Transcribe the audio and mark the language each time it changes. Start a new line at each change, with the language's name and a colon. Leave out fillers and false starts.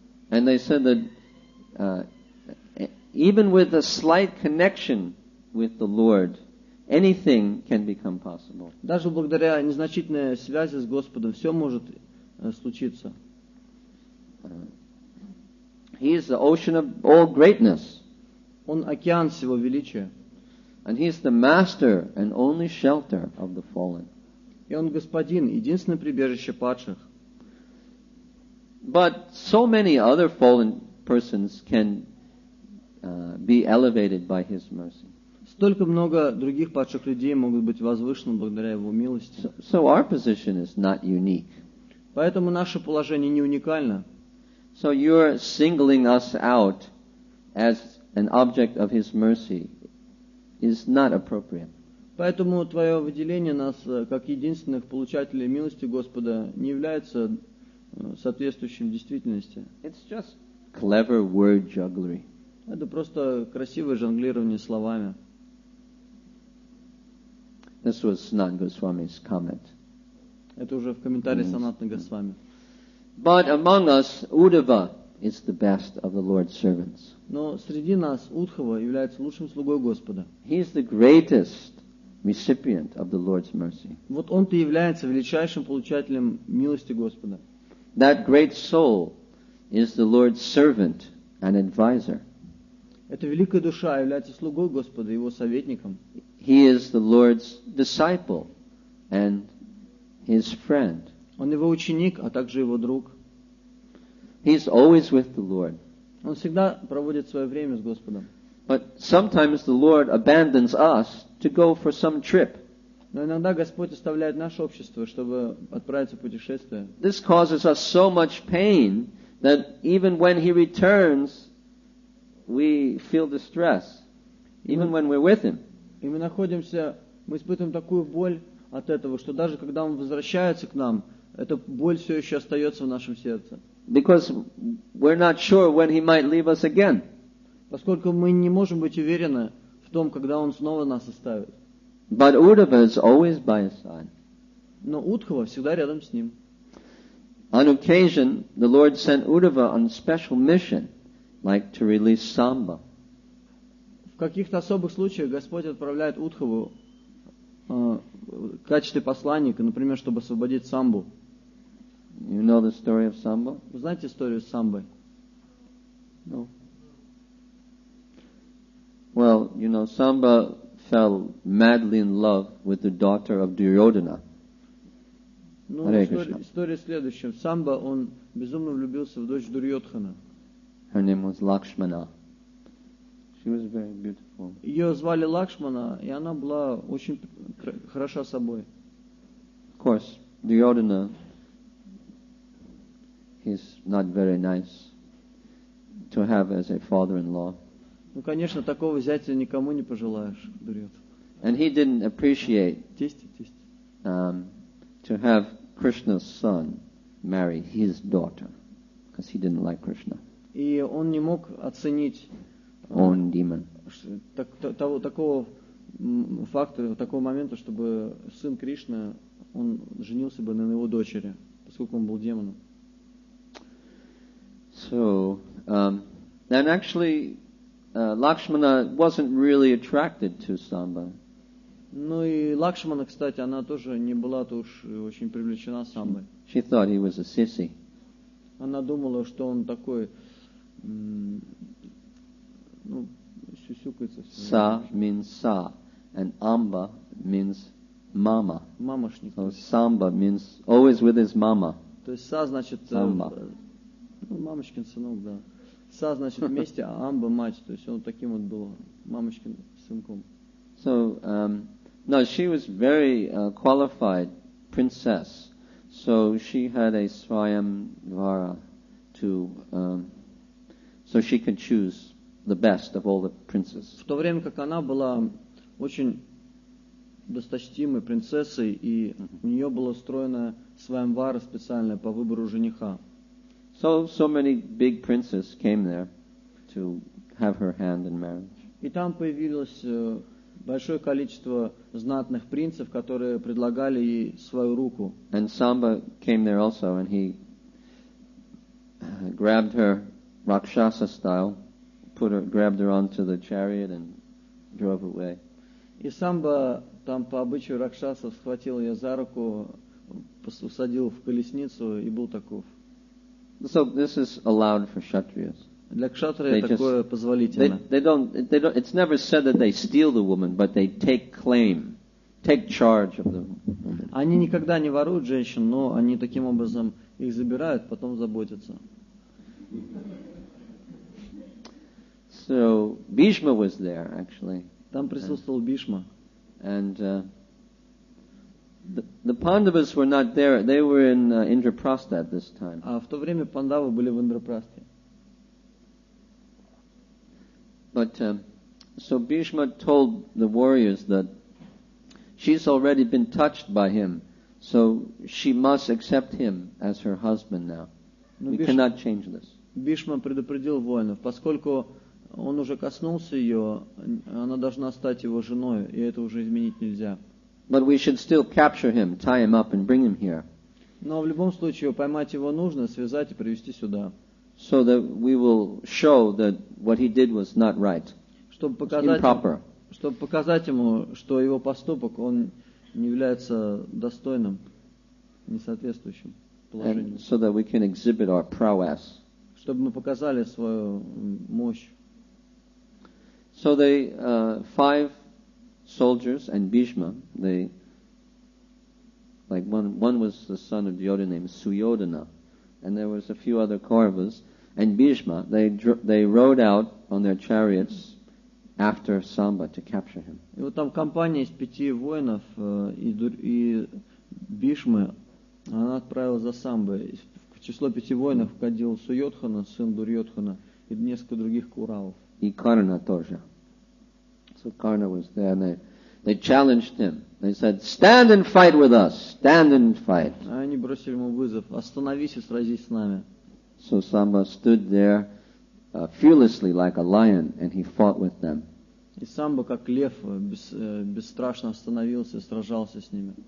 English: And they said that even with a slight connection with the Lord, anything can become possible.
Russian: Даже благодаря незначительной связи с Господом все может случиться.
English: He is the ocean of all greatness.
Russian: Он океан всего величия.
English: And He is the master and only shelter of the fallen.
Russian: И Он господин, единственное прибежище падших.
English: But so many other fallen persons can be elevated by His mercy.
Russian: Столько много других падших людей могут быть возвышены благодаря Его милости.
English: So our position is not unique.
Russian: Поэтому наше положение не уникально.
English: So you're singling us out as an object of His mercy is not appropriate.
Russian: Поэтому твое выделение нас как единственных получателей милости Господа не является соответствующим действительности.
English: It's just clever word jugglery.
Russian: Это просто красивое жонглирование словами.
English: This was Sanat Goswami's comment.
Russian: Это уже в комментарии Санатны Госвами.
English: But among us, Uddhava is the best of the Lord's servants.
Russian: Но среди нас Удхава является лучшим слугой Господа.
English: He is the greatest recipient of the Lord's mercy.
Russian: Вот он-то является величайшим получателем милости Господа.
English: That great soul is the Lord's servant and advisor.
Russian: Эта великая душа является слугой Господа, его советником.
English: He is the Lord's disciple and His friend.
Russian: Он его ученик, а также его друг.
English: He's always with the Lord.
Russian: Он всегда проводит свое время с Господом.
English: But sometimes the Lord abandons us to go for some trip.
Russian: Но иногда Господь оставляет наше общество, чтобы отправиться в путешествие.
English: This causes us so much pain that even when He returns, we feel distress, even when we're with Him.
Russian: И мы испытываем такую боль от этого, что даже когда Он возвращается к нам, эта боль все еще остается в нашем сердце.
English: Because we're not sure when He might leave us again.
Russian: Поскольку мы не можем быть уверены в том, когда Он снова нас оставит.
English: But Uddhava is always by His side.
Russian: Но Удхава всегда рядом с Ним.
English: On occasion, the Lord sent Uddhava on a special mission, like to release Samba.
Russian: В каких-то особых случаях Господь отправляет Удхаву в качестве посланника, например, чтобы освободить Самбу.
English: You know the story of Samba?
Russian: Вы знаете историю с Самбой?
English: No. Well, you know, Samba fell madly in love with the daughter of Duryodhana.
Russian: Ну, история следующая. Самба, он безумно влюбился в дочь Дурьодхана.
English: Her name was Lakshmana. She was very beautiful.
Russian: Ее звали Лакшмана, и она была очень хороша собой.
English: Of course, Duryodhana, he's not very nice to have as a father-in-law.
Russian: Ну, конечно, такого зятя никому не пожелаешь, Дурьодхан.
English: And he didn't appreciate
Russian: Тесть.
English: To have Krishna's son marry his daughter, because he didn't like Krishna.
Russian: И он не мог оценить
English: Own demon.
Russian: такого факта, такого момента, чтобы сын Кришны, он женился бы на его дочери, поскольку он был демоном.
English: So, and actually, Lakshmana wasn't really attracted to Samba.
Russian: Ну и Лакшмана, кстати, она тоже не была-то уж очень привлечена Самбой.
English: She thought he was a sissy.
Russian: Она думала, что он такой, сюсюкается.
English: Sa means sa, and Amba means mama.
Russian: Мамошник.
English: So Samba means always with his mama.
Russian: То есть Са значит мамочкин сынок, да. Са значит вместе, а Амба мать. То есть он таким вот был мамочкин сынком.
English: So, no, she was very qualified princess. So she had a Swayamvara so she could choose the best of all the princes.
Russian: В то время как она была очень досточтимой принцессой, и у нее была устроена Сваямвара специальная по выбору жениха.
English: So many big princes came there to have her hand in marriage.
Russian: И там появилось большое количество знатных принцев, которые предлагали ей свою руку.
English: And Samba came there also, and he grabbed her Rakshasa style, grabbed her onto the chariot and drove away.
Russian: И Самба там по обычаю Ракшасов схватил ее за руку, усадил в колесницу и был таков.
English: So this is allowed for Kshatriyas.
Russian: Для кшатрия такое позволительно.
English: It's never said that they steal the woman, but they take charge of the woman.
Russian: Они никогда не воруют женщин, но они таким образом их забирают, потом заботятся.
English: So Bhishma was there actually.
Russian: Там присутствовал Бишма.
English: And The Pandavas were not there. They were in Indraprastha at this time.
Russian: А в то время пандавы были в Индрапрастхе.
English: But so Bhishma told the warriors that she's already been touched by him, so she must accept him as her husband now. We cannot change this.
Russian: Бхишма предупредил воинов, поскольку он уже коснулся ее, она должна стать его женой, и это уже изменить нельзя.
English: But we should still capture him, tie him up, and bring him here.
Russian: Но в любом случае поймать его нужно, связать и привести сюда.
English: So that we will show that what he did was not right.
Russian: Чтобы показать ему, что его поступок, он не является достойным, несоответствующим положению.
English: And so that we can exhibit our prowess.
Russian: Чтобы мы показали свою мощь.
English: So they, 5 soldiers and Bhishma, they, like one was the son of Yodha named Suyodhana, and there was a few other Kauravas, and Bhishma, they rode out on their chariots after Samba to capture him.
Russian: И вот там компания из 5 воинов и Бхишмы, она отправилась за Самбой. В число 5 воинов входил Суйодхана, сын Дурьодхана, и несколько других Куравов. И Karna тоже.
English: So Karna was there, and they challenged him. They said, "Stand and fight with us. Stand and fight."
Russian: Они бросили ему вызов: остановись и сразись с нами.
English: So Samba stood there fearlessly like a lion, and he fought with them.
Russian: И Самба, как лев, бесстрашно остановился и сражался с ними.